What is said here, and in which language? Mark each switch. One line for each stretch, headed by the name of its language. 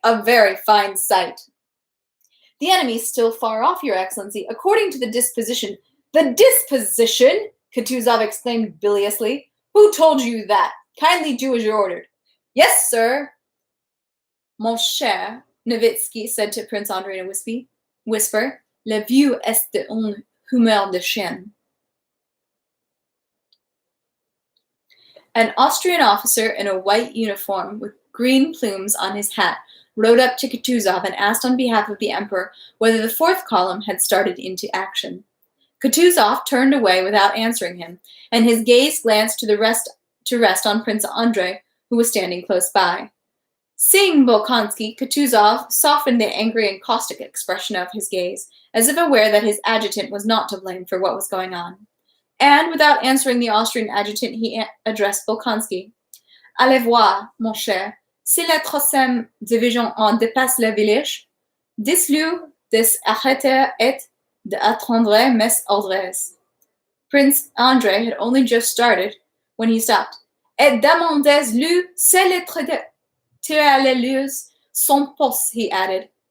English: A very fine sight. The enemy's still far off, Your Excellency, according to the disposition. The disposition? Kutuzov exclaimed biliously. Who told you that? Kindly do as you're ordered. Yes, sir.
French: Mon cher,
English: Nowitzki said to Prince Andrei in a whisper.
French: Le vieux est d'une humeur de chien.
English: An Austrian officer in a white uniform with green plumes on his hat rode up to Kutuzov and asked on behalf of the emperor whether the fourth column had started into action. Kutuzov turned away without answering him, and his gaze glanced to rest on Prince Andrei, who was standing close by. Seeing Bolkonsky, Kutuzov softened the angry and caustic expression of his gaze, as if aware that his adjutant was not to blame for what was going on. And, without answering the Austrian adjutant, he addressed Bolkonsky.
French: Allez voir, mon cher, si la troisième division en dépasse le village, dis-lui de s'arrêter et d'attendre mes ordres.
English: Prince Andrei had only just started when he stopped.
French: Et demandez-lui si les tirailleurs sont postes,
English: he added.